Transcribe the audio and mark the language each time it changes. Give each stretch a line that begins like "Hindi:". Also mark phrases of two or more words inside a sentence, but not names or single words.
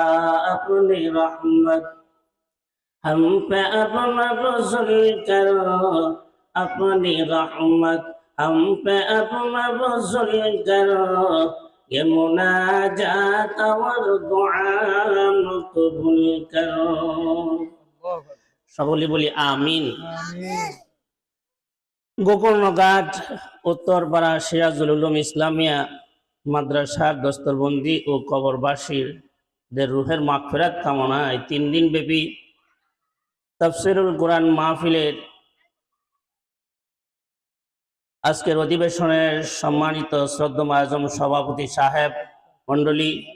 Urdu: اپنی رحمت ہم پہ اب مبذول کر، اپنی رحمت ہم پہ اب مبذول کر. یہ مناجات اور دعا مقبول کر.
Bangla: সকলে বলি আমিন। গোকর্ণঘাট উত্তরপাড়া সিরাজুল উলুম ইসলামিয়া মাদ্রাসার দস্তরবন্দি ও কবরবাসীদের রুহের মাগফিরাত কামনায় 3 দিন ব্যাপী তাফসীরুল কোরআন মাহফিলের আজকের অধিবেশনের সম্মানিত শ্রদ্ধেয় আজম সভাপতি সাহেব মণ্ডলী